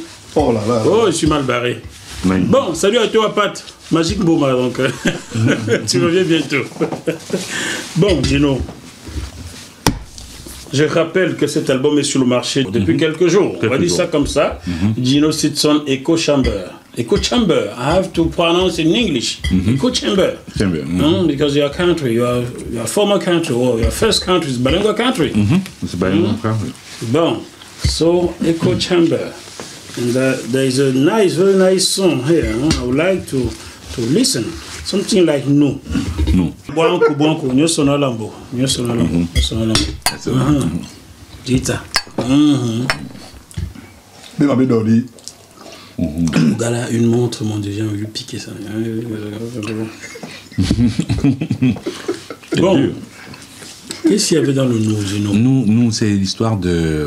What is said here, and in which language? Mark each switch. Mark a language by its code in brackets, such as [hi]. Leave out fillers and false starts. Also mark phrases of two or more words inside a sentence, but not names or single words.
[fr] Oh là là. Oh, je suis mal barré. Bon, salut à toi, Pat. Magique Boma, donc. Tu reviens bientôt. Bon, Gino. Je rappelle que cet album est sur le marché depuis quelques jours. On va dire ça comme ça. Gino Sitson, Echo Chamber. Echo Chamber. [en] I have to pronounce in English. Echo Chamber. Because your country, your former country, or your first country is Balenga country. [fr] C'est Balenga country. Bon, so Echo Chamber. [en] And there is a nice, very nice song here. I would like to listen. Something like no. No. Buanku, buanku, nyo sonalambo. Nyo sonalambo. Dita. [fr] Gala, une montre, mon Dieu, j'ai envie de piquer ça. Bon. Qu'est-ce qu'il y avait dans le nous, Nous, c'est l'histoire de...